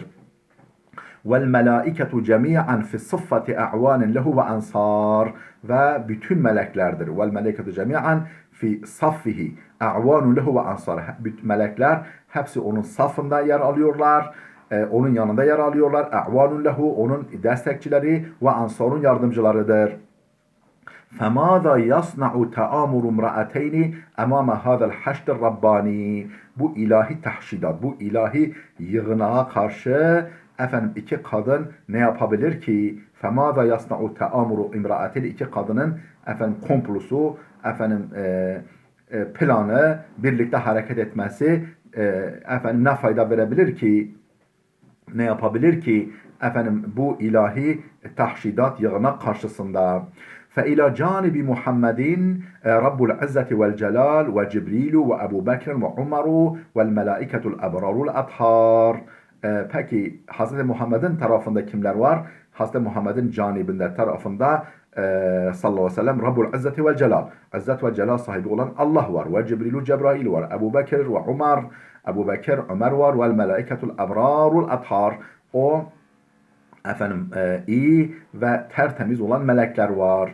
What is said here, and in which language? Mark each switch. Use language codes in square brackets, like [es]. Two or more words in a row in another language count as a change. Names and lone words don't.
[ar] والملائكة جميعا في صفه أعوان له وأنصار, [tr] ve bütün meleklerdir. [ar] والملائكة جميعا في صفه أعوان له وأنصار. [tr] Melekler hepsi onun safında yer alıyorlar. Onun yanında yer alıyorlar. [ar] أعوان له, [tr] onun destekçileri, ve ansarun yardımcılarıdır. [ar] فَمَاذَا يَصْنَعُ تَآمُرُ امْرَأَتَيْنِ اَمَامَ هَذَا الْحَشْدِ الرَّبَّانِي. [tr] Bu ilahi tahşidat, bu ilahi yığınağa karşı iki kadın ne yapabilir ki? [ar] فَمَاذَا يَصْنَعُ تَآمُرُ اِمْرَأَتَيْنِ. [tr] İki kadının komplosu, planı, birlikte hareket etmesi ne fayda verebilir ki? Ne yapabilir ki? Bu ilahi tahşidat yığınak karşısında. [ar] فإلى جانب محمد رب العزة والجلال وجبريل وأبو بكر وعمر والملائكة الأبرار الأطهار. [tr] Peki Hz. Muhammed'in tarafında kimler var? Hz. Muhammed'in canibinde tarafında [ar] صلى الله عليه وسلم رب العزة والجلال. [tr] İzzet ve Celal sahibi olan Allah var. [ar] وجبريل [tr] Cebrail var. Ebu Bekir ve Umar. Ebu Bekir, Ömer var. [ar] والملائكة الأبرار الأطهار. [tr] O iyi ve tertemiz olan melekler var.